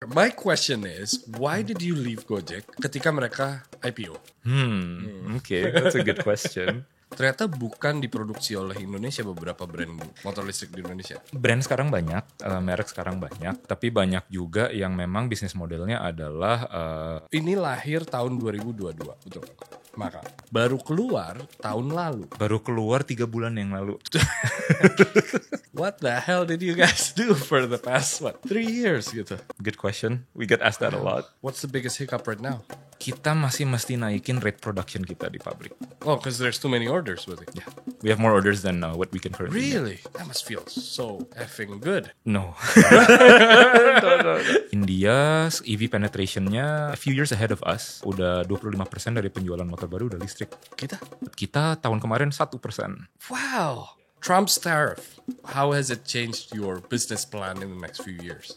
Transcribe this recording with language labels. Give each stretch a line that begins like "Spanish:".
English: My question is, why did you leave Gojek
Indonesian: ketika mereka IPO?
English: Okay, that's a good question.
Indonesian: Ternyata bukan diproduksi oleh Indonesia beberapa brand motor listrik di Indonesia. Brand sekarang banyak, merek sekarang banyak, tapi banyak juga yang memang bisnis modelnya adalah Ini lahir tahun 2022, betul. Maka baru keluar tahun lalu. baru keluar 3 bulan yang lalu.
English: What the hell did you guys do for the past 3 years gitu? Good question. We get asked that a lot. What's the biggest hiccup right now?
Indonesian: Kita masih mesti naikin rate production kita di pabrik.
English: Oh, because there's too many orders with it. Yeah, we have more orders than what we can currently make. Really? That must feel so effing good. No. India's EV penetrationnya a few years ahead of us.
Indonesian: Udah 25% dari penjualan motor baru udah listrik. Kita tahun kemarin 1%.
English: Wow. Trump's tariff. How has it changed your business plan in the next few years?